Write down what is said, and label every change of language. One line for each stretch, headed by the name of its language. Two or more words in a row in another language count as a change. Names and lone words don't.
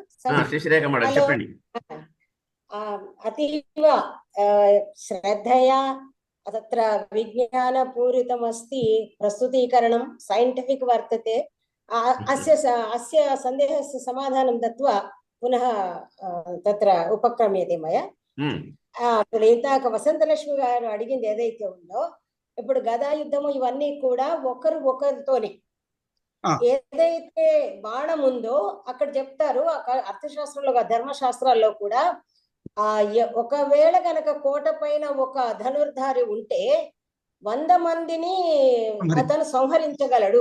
Sanskrit: श्रीश्रेखा महोदय, చెప్పండి. अतीव श्रद्धया तत्र विज्ञानपूरितमस्ति, प्रस्तुतीकरणं सैन्टिफिक् वर्तते। अस्य सन्देहस्य समाधानं दत्वा पुनः तत्र ఉపక్రమ్యతే మయా.
Telugu: ఇప్పుడు ఇందాక వసంతలక్ష్మి గారు అడిగింది ఏదైతే ఉందో, ఇప్పుడు గదా యుద్ధము ఇవన్నీ కూడా ఒకరితోనే ఏదైతే బాణం ఉందో అక్కడ చెప్తారు, అర్థశాస్త్రంలో ధర్మశాస్త్రాల్లో కూడా ఒకవేళ కనుక కోట పైన ఒక ధనుర్ధారి ఉంటే 100 మందిని అతను సంహరించగలడు.